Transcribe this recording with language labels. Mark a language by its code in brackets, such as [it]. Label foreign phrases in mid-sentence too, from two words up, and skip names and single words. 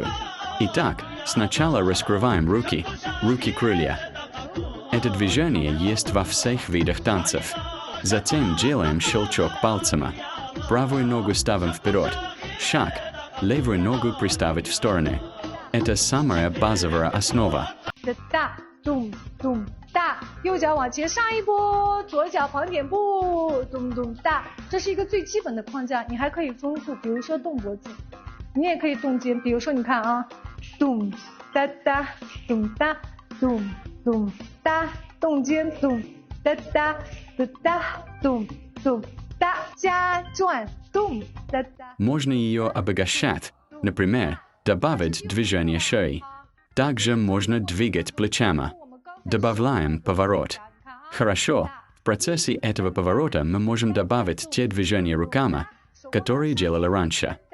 [ru] Итак, сначала раскрываем руки, руки-крылья. Это движение есть во всех видах танцев. Затем делаем щелчок пальцами. Правую ногу ставим вперед. Шаг. Левую ногу приставить в стороны. Это самая базовая основа. [zh] 大，右脚往前上一波，左脚旁点步，咚咚大，这是一个最基本的框架。你还可以丰富，比如说动脖子，你也可以动肩，比如说你看啊，咚哒哒，咚哒，咚咚哒，动肩，咚哒哒，哒哒，咚咚哒，加转，咚哒哒。 [ru] Можно ее обогащать, например, добавить движение шеи. Также можно двигать плечами. Добавляем поворот. Хорошо, в процессе этого поворота мы можем добавить те движения руками, которые делали раньше.